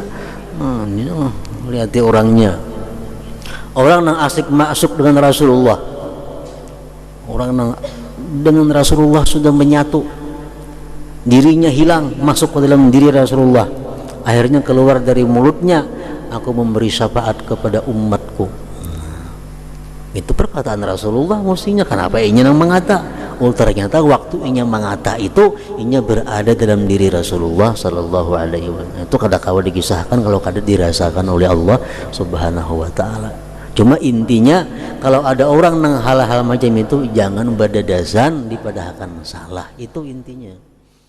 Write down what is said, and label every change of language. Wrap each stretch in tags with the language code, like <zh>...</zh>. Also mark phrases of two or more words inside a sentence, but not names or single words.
<id>Lihat orangnya, orang yang asik masuk dengan Rasulullah, orang yang dengan Rasulullah sudah menyatu, dirinya hilang masuk ke dalam diri Rasulullah, akhirnya keluar dari mulutnya, aku memberi syafaat kepada umatku.</id> <bjn>Itu perkataan Rasulullah mestinya. Kenapa ingin yang mengata ternyata waktu inya mengata itu inya berada dalam diri Rasulullah</bjn> <ar>صلى الله عليه وسلم.</ar> <bjn>Itu kada kawa dikisahkan kalau kada dirasakan oleh Allah</bjn> <ar>سبحانه وتعالى.</ar> <bjn>Cuma intinya kalau ada orang nang hal-hal macam itu jangan badadasan dipadahakan masalah, itu intinya.</bjn>